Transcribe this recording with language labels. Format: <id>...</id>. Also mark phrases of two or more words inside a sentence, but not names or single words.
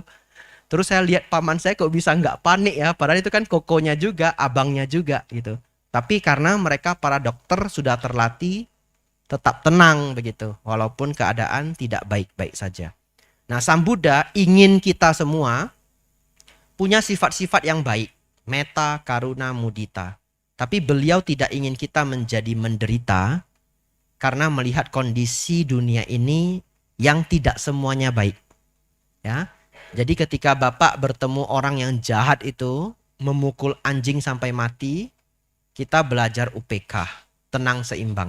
<id>Terus saya lihat paman saya kok bisa enggak panik ya, padahal itu kan kokonya juga, abangnya juga gitu. Tapi karena mereka para dokter sudah terlatih tetap tenang begitu, walaupun keadaan tidak baik-baik saja. Nah, Sang Buddha ingin kita semua punya sifat-sifat yang baik,</id> <pi>metta, karuna, mudita.</pi> <id>Tapi beliau tidak ingin kita menjadi menderita karena melihat kondisi dunia ini yang tidak semuanya baik. Ya. Jadi ketika Bapak bertemu orang yang jahat itu, memukul anjing sampai mati, kita belajar UPK, tenang seimbang.</id>